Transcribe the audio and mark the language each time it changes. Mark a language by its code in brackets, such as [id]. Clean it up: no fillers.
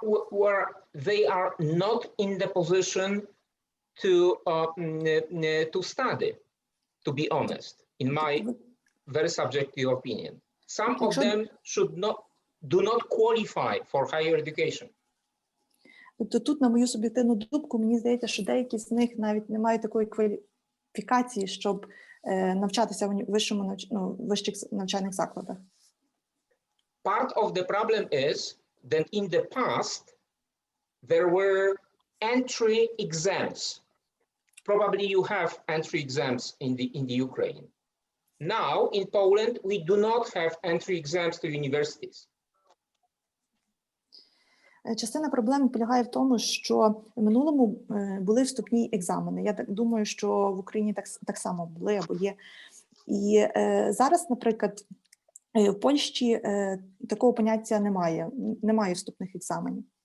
[en] Where they are not in the position to study, to be honest, in my very subjective opinion. Some of them do not qualify for higher education. [uk] Тобто тут, на мою суб'єктивну думку, мені здається, що деякі з них навіть не мають такої кваліфікації, щоб навчатися в вищих навчальних закладах. [en] Part of the problem is that in the past there were entry exams. Probably you have entry exams in the Ukraine. Now in Poland we do not have entry exams to universities. [uk] Частина проблеми полягає в тому, що в минулому були вступні екзамени. Я так думаю, що в Україні так само були або є. І зараз, наприклад, в Польщі такого поняття немає вступних екзаменів.